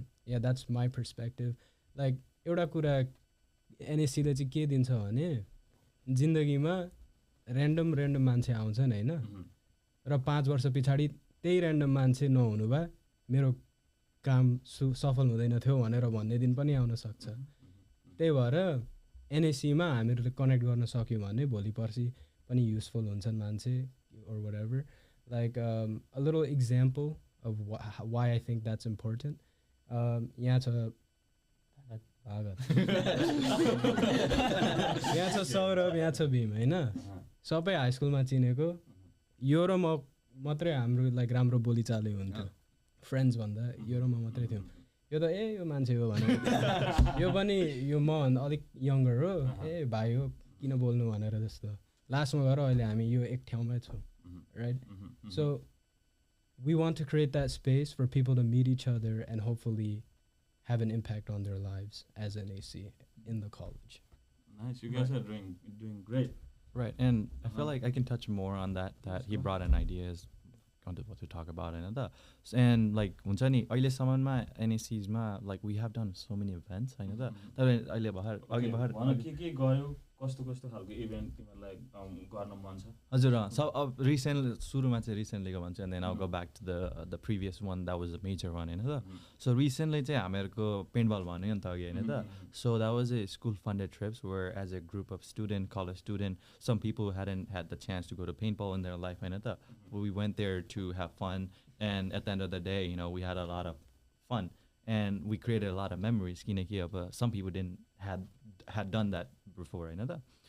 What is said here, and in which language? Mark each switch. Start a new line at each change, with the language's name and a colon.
English: yeah that's my perspective like
Nepali: एउटा कुरा एनएससीले चाहिँ के दिन्छ भने जिन्दगीमा ऱ्यान्डम मान्छे आउँछन् होइन र 5 वर्ष पछाडि त्यही ऱ्यान्डम मान्छे नहुनु भए मेरो काम सफल हुँदैन थियो भनेर भन्ने दिन पनि आउन सक्छ त्यही भएर एनएससीमा हामीहरूले कनेक्ट गर्न सक्यौँ भने भोलि पर्सि पनि युजफुल हुन्छन् मान्छे
English: or whatever. Like a little example of why I think that's important.
Nepali: यहाँ छ यहाँ छ सौरभ यहाँ छ भीम होइन सबै हाई स्कुलमा चिनेको यो र म मात्रै हाम्रो लाइक राम्रो बोलीचाली हुन्थ्यो फ्रेन्ड्स भन्दा यो र म मात्रै थियौँ यो त यो मान्छे हो भने यो पनि यो म अलिक यङ्गर हो भाइ हो किन बोल्नु भनेर जस्तो लास्टमा गएर अहिले हामी यो एक ठाउँमै छौँ
English: Right so we want to create that space for people to meet each other and hopefully have an impact on their lives as an AC in the college. Nice, you guys are doing great. Right, and I feel like I can touch more on that he brought an idea is what to talk about and like
Nepali: हुन्छ नि अहिलेसम्ममा NACs मा
English: like we have done so many events
Nepali: हैन त तर अहिले अघि भर्खर के गर्यो कस्तो खालको इभेन्ट तिमीलाई गर्न मन छ हजुर सब अब रिसेन्ट सुरुमा चाहिँ रिसेन्टलीको भन्छु
English: and then I'll go back to the previous one that was a major one हैन त so recently
Nepali: चाहिँ हामीहरुको पेन्टबल भन्यो नि त अघि हैन त
English: so that was a school funded trips where as a group of college student some people hadn't had the chance to go to paintball in their life हैन त we went there to have fun and at the end of the day you know we had a lot of fun and we created a lot of memories
Nepali: किनकि अब
English: some people didn't had done that before हैन त